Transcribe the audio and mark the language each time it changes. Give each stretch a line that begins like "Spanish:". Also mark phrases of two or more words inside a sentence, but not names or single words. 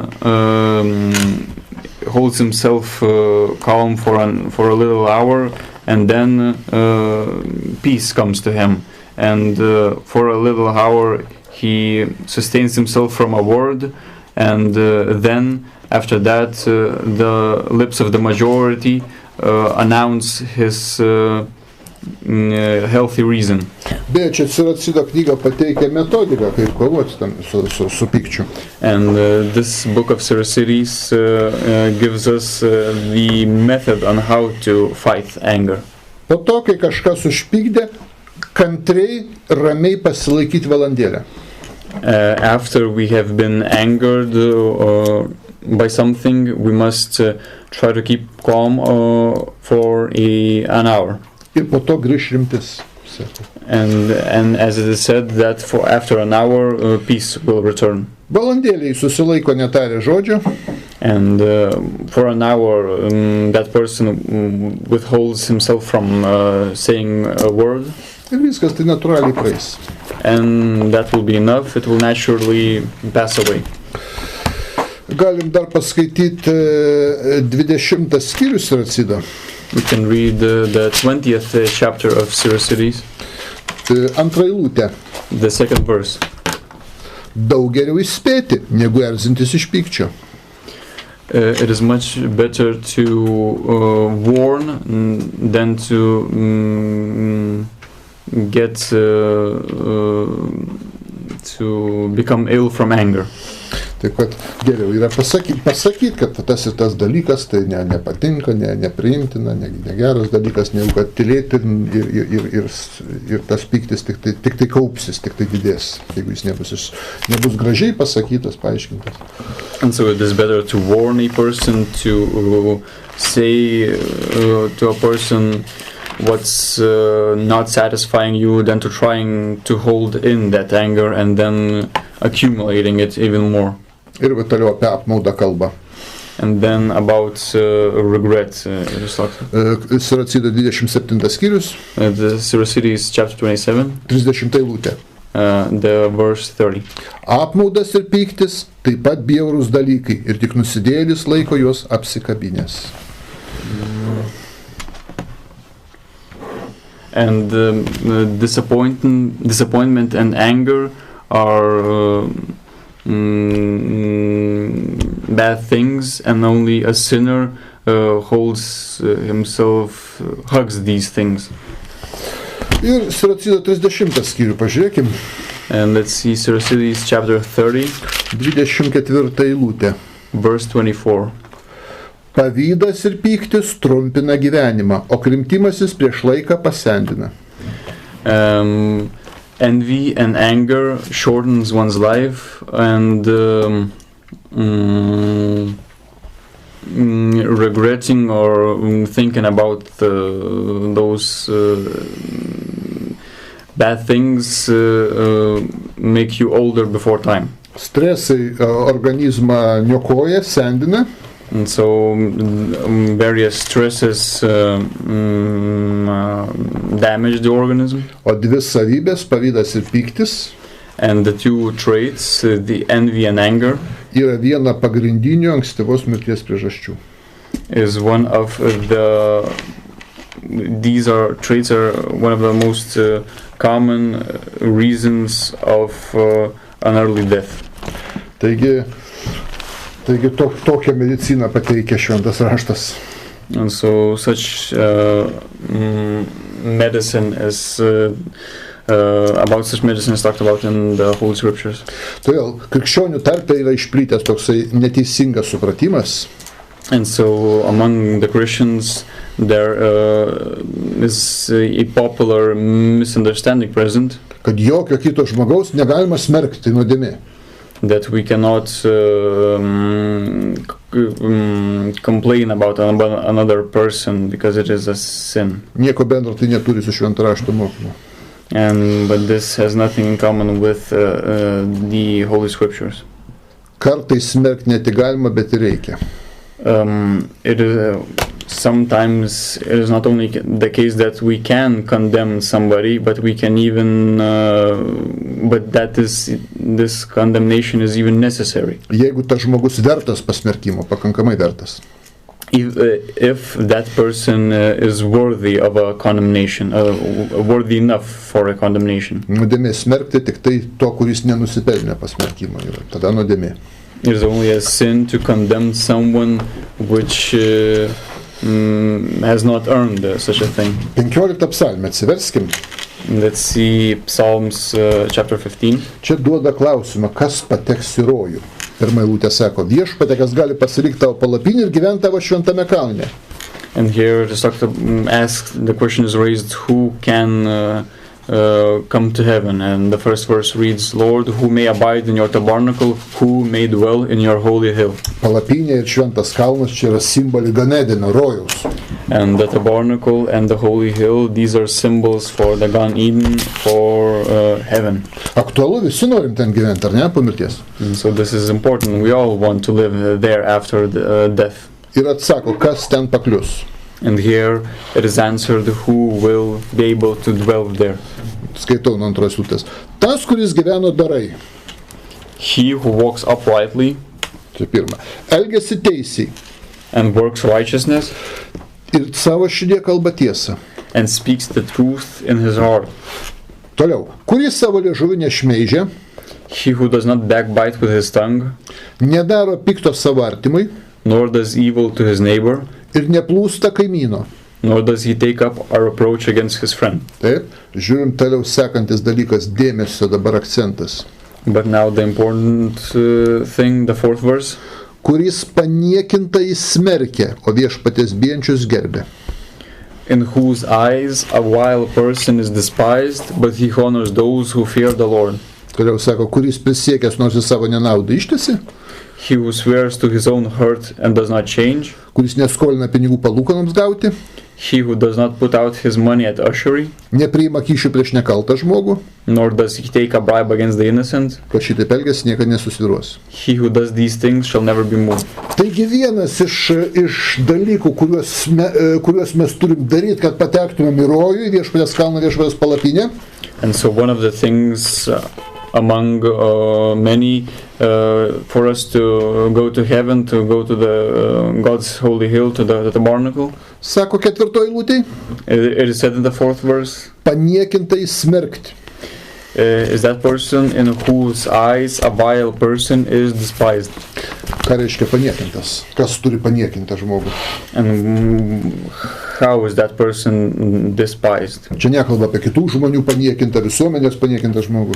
English: holds himself calm for a little hour, and then peace comes to him, and for a little hour he sustains himself from a word, and then after that the lips of the majority announce his healthy reason.
Lithuanian: Beje, čia Siracido knyga pateikia metodiką, kaip kovoti su pykčiu.
English: And this book of Siracides gives us the method on how to fight anger.
Lithuanian: Po to, kai kažkas užpykdė, kantriai, ramiai pasilaikyti valandėlę.
English: After we have been angered by something, we must try to keep calm for an hour.
Lithuanian: Ir po to grįš rimtis.
English: And as it is said that after an hour peace will return.
Lithuanian: Valandėlį susilaiko netarė žodžio.
English: And for an hour that person withholds himself from saying a word.
Lithuanian: Ir viskas tai natūraliai praeis.
English: And that will be enough, it will naturally pass away.
Lithuanian: Galim dar paskaityti 20 skyrius Siracido.
English: We can read the 20th chapter of Siracides.
Lithuanian: Antra eilutė.
English: The second verse.
Lithuanian: Daug geriau įspėti, negu erzintis iš pykčio.
English: It is much better to warn than to get to become ill from anger.
Lithuanian: Taip kad geriau yra pasakyti, kad tas ir tas dalykas tai nepatinka, nepriimtina, negeras dalykas, negu kad tylėti ir tas pyktis tik tai kaupsis, tik tai didės, jeigu jis nebus gražiai pasakytas, paaiškintas.
English: And so it is better to warn a person, to say to a person what's not satisfying you, than to trying to hold in that anger and then accumulating it even more.
Lithuanian: Ir toliau apie apmaudą kalbą.
English: And then about regret.
Lithuanian: Siracido 27 skyrius.
English: The Siracides chapter 27.
Lithuanian: 30 eilutė.
English: The verse 30.
Lithuanian: Apmaudas ir pyktis taip pat bjaurūs dalykai ir tik nusidėjėlis laiko juos apsikabinęs.
English: And disappointment and anger are bad things, and only a sinner hugs these things.
Lithuanian: Ir Siracido 30 skyrių pažiūrėkim.
English: And let's see Siracides chapter 30.
Lithuanian: 24 eilutė.
English: Verse 24.
Lithuanian: Pavydas ir pyktis trumpina gyvenimą, o krimtimasis prieš laiką pasendina.
English: Envy and anger shortens one's life, and regretting or thinking about those bad things make you older before time.
Lithuanian: Stresai organizmą niokoja, sendina.
English: And so various stresses damage the organism.
Lithuanian: O dvi savybės, pavydas ir pyktis,
English: And the two traits, the envy and anger,
Lithuanian: yra viena pagrindinių ankstyvos mirties priežasčių.
English: is one of these traits are one of the most common reasons of an early death.
Lithuanian: Taigi tokią mediciną pateikia šventas raštas.
English: And so such medicine is about such medicine is talked about in the Holy Scriptures.
Lithuanian: Todėl krikščionių tarpe yra išplitęs toksai neteisingas supratimas.
English: And so among the Christians there is a popular misunderstanding present,
Lithuanian: Kad jokio kito žmogaus negalima smerkti nuodėmė.
English: that we cannot complain about another person because it is a sin.
Lithuanian: Nieko bendro tai neturi su švento rašto mokymu.
English: But this has nothing in common with the Holy Scriptures.
Lithuanian: Kartais smerkti ne tik galima, bet ir reikia.
English: It is sometimes it is not only the case that we can condemn somebody, but we can even but this condemnation is even necessary.
Lithuanian: Jeigu tas žmogus vertas pasmerkimo, pakankamai vertas.
English: If that person is worthy of a condemnation, worthy enough for a condemnation.
Lithuanian: Nuodėmė smerkti tik tai to, kuris nenusipelnė pasmerkimo yra. Tada nuodėmė.
English: It is only a sin to condemn someone which has not earned such a thing.
Lithuanian: 15 psalmę atsiverskim.
English: Let's see Psalms chapter 15.
Lithuanian: Čia duoda klausimą, kas pateks į rojų. Pirma eilutė sako, viešpatie, kas gali pasilikti tavo palapinį ir gyventi tavo šventame kalne.
English: And here the question is raised, who can come to heaven? And the first verse reads, Lord, who may abide in your tabernacle, who may dwell in your holy hill.
Lithuanian: Palapinė ir šventas kalnas čia yra simboliai Ganedenio rojaus.
English: And the tabernacle and the holy hill, these are symbols for the Gan Eden, for heaven.
Lithuanian: Aktualu, visi norim ten gyventi, ar ne, po mirties?
English: And so this is important. We all want to live there after death.
Lithuanian: Ir atsako, kas ten paklius.
English: And here it is answered, who will be able to dwell there.
Lithuanian: Skaitau nuo antros eilutės. Tas, kuris gyveno darai.
English: He who walks uprightly.
Lithuanian: Čia pirma. Elgiasi teisiai.
English: And works righteousness.
Lithuanian: Ir savo širdie kalba tiesą.
English: And speaks the truth in his heart.
Lithuanian: Toliau. Kuris savo liežuvį nešmeižia.
English: He who does not backbite with his tongue.
Lithuanian: Nedaro pikto savo artimui.
English: Nor does evil to his neighbor.
Lithuanian: Ir neplūsta kaimyno.
English: Nor does he take up a reproach against his friend.
Lithuanian: Taip, žiūrim toliau sekantis dalykas, dėmesio dabar akcentas.
English: But now the important thing, the fourth verse.
Lithuanian: Kuris paniekintai smerkia, o viešpaties bijančius gerbia.
English: In whose eyes a vile person is despised, but he honors those who fear the Lord.
Lithuanian: Toliau sako, kuris prisiekęs nors į savo nenaudą ištesi.
English: He who swears to his own hurt and does not change.
Lithuanian: Kuris neskolina pinigų palūkanoms gauti.
English: He who does not put out his money at usury.
Lithuanian: Nepriima kyšių prieš nekaltą žmogų.
English: Nor does he take a bribe against the innocent.
Lithuanian: Kad šitaip elgiasi, niekada nesusidros.
English: He who does these things shall never be moved.
Lithuanian: Taigi vienas iš dalykų, kuriuos mes turim daryti, kad patektumėm į rojų, į viešpaties kalną, viešpaties palapinę.
English: And so one of the things among many for us to go to heaven, to go to the God's holy hill, to the tabernacle.
Lithuanian: Sako ketvirtoj eilutėj.
English: It is said in the fourth verse.
Lithuanian: Paniekintai smerkti.
English: Is that person in whose eyes a vile person is despised.
Lithuanian: Ką reiškia paniekintas? Kas turi paniekintą žmogų?
English: And how is that person despised?
Lithuanian: Čia nekalba apie kitų žmonių paniekintą, visuomenės paniekintą žmogų.